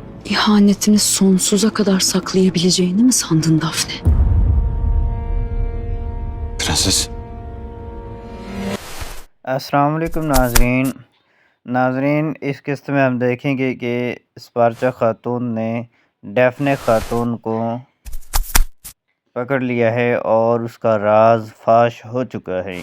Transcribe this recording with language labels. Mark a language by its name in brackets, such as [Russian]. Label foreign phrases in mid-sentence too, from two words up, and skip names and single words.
[Turkish] İhanetini sonsuza kadar saklayabileceğini mi sandın Daphne? Prenses. [Arabic] السلام عليكم [Hindi] नाजरीन इस किस्त में हम देखेंगे कि स्पार्चा खातून ने डैफ्ने खातून को पकड़ लिया है और उसका राज फाश हो चुका है।